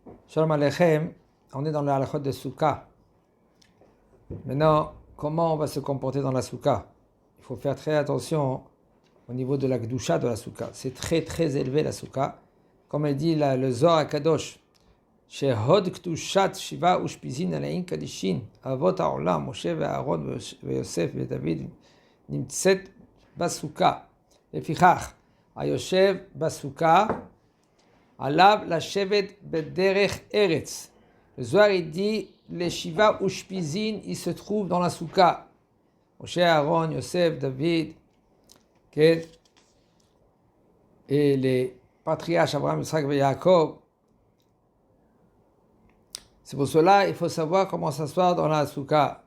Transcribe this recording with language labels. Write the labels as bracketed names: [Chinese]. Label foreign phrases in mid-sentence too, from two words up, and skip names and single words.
[Hebrew] שלום עליכם, [French] on est dans la halachot de Souka. Maintenant, comment on va se comporter dans la Souka? Il faut faire très attention au niveau de la Gdusha de la Souka. C'est très très élevé la Souka. Comme il dit le Zohar HaKadosh, [Hebrew] שהוד קדושת שבעה אושפיזין עילאין קדישין, אבות העולם, משה ואהרן ויוסף ודוד, נמצאת בסוכה. לפיכך, היושב בסוכה, עליו לשבת בדרך ארץ. [French] Le Zohar il dit les [Hebrew] שבעה אושפיזין, [French] ils se trouvent dans la souka. Moshe, Aaron, Yosef, David, et les patriarches Abraham, Yitzhak et Yaakov. C'est pour cela il faut savoir comment s'asseoir dans la souka.